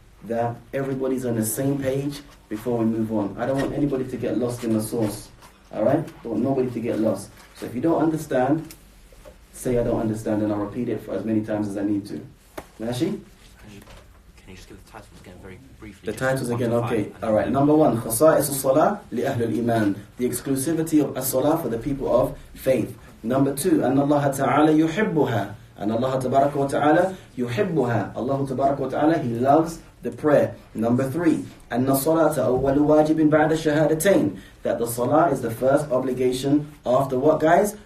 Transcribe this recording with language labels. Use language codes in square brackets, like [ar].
[en] that everybody's on the same page before we move on. I don't want anybody to get lost in the source. Alright? I don't want nobody to get lost. So if you don't understand, say I don't understand, and I'll repeat it for as many times as I need to. Mashi? Can you just give the titles again very briefly? The titles again, okay. Alright, number 1, [ar] خصائص الصلاة لأهل الإيمان. [en] The exclusivity of as-salah for the people of faith. Number 2, [ar] أن الله تعالى يحبها. أن الله تبارك وتعالى يحبها. [en] Allah [ar] تبارك وتعالى, [en] He loves the prayer. Number 3, [ar] أن الصلاة أول واجب بعد الشهادتين. [en] That the salah is the first obligation after what, guys?